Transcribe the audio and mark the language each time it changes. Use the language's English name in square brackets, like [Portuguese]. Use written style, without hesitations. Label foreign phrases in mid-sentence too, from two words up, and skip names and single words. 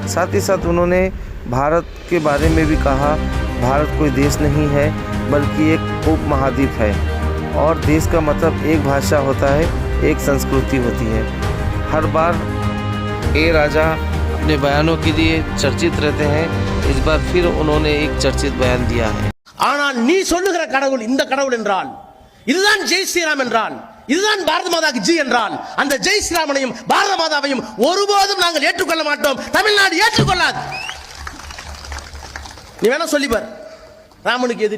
[Hindi] साथ ही साथ उन्होंने भारत के बारे में भी कहा, भारत कोई देश नहीं है बल्कि एक उप महाद्वीप है और देश का मतलब एक भाषा होता है, एक संस्कृति होती है। हर बार ए राजा अपने बयानों के लिए चर्चित रहते हैं। इस बार फिर उन्होंने एक चर्चित बयान दिया है। [Tamil] ஆனால் நீ சொல்லுகிற கடவுள் இந்த கடவுள் என்றால், இதுதான் ஜெய் ஸ்ரீராம் என்றால், இதுதான் பாரத மாதாக்கு ஜி என்றால், அந்த ஜெய் ஸ்ரீராமனையும் பாரத மாதாவையும் ஒருபோதும் நாங்கள் ஏற்றுக்கொள்ள மாட்டோம். தமிழ்நாடு ஏற்றுக்கொள்ளாது. நீ வேணா சொல்லி பார், ராமனுக்கு எதிரி.